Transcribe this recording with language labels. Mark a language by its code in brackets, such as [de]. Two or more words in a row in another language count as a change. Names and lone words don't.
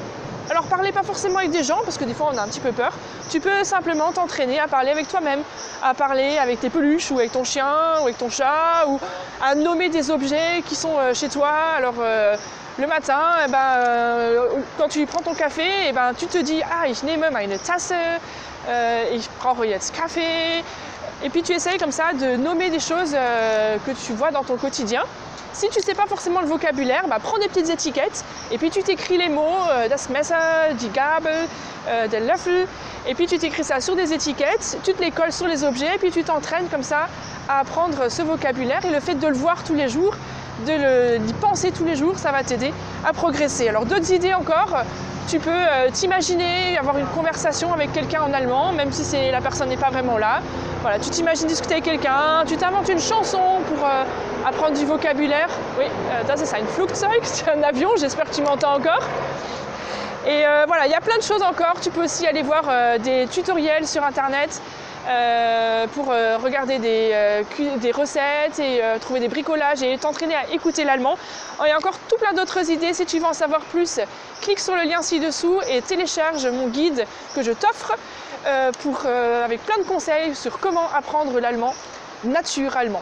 [fr] Alors, parlez pas forcément avec des gens, parce que des fois, on a un petit peu peur. Tu peux simplement t'entraîner à parler avec toi-même, à parler avec tes peluches, ou avec ton chien, ou avec ton chat, ou à nommer des objets qui sont chez toi. Alors, le matin, quand tu prends ton café, tu te dis « Ah, [de] ich nehme meine Tasse, ich brauche jetzt Kaffee ». [fr] Et puis tu essayes comme ça de nommer des choses que tu vois dans ton quotidien. Si tu ne sais pas forcément le vocabulaire, prends des petites étiquettes et puis tu t'écris les mots [de] das Messer, die Gabel, der Löffel, [fr] et puis tu t'écris ça sur des étiquettes, tu te les colles sur les objets et puis tu t'entraînes comme ça à apprendre ce vocabulaire, et le fait de le voir tous les jours, d'y penser tous les jours, ça va t'aider à progresser. Alors d'autres idées encore, tu peux t'imaginer avoir une conversation avec quelqu'un en allemand, même si la personne n'est pas vraiment là. Voilà, tu t'imagines discuter avec quelqu'un, tu t'inventes une chanson pour apprendre du vocabulaire. Oui, [de] das ist ein Flugzeug, [fr] c'est un avion, j'espère que tu m'entends encore. Et voilà, il y a plein de choses encore. Tu peux aussi aller voir des tutoriels sur internet. pour regarder des recettes et trouver des bricolages et t'entraîner à écouter l'allemand. Il y a encore tout plein d'autres idées. Si tu veux en savoir plus, clique sur le lien ci-dessous et télécharge mon guide que je t'offre avec plein de conseils sur comment apprendre l'allemand naturellement.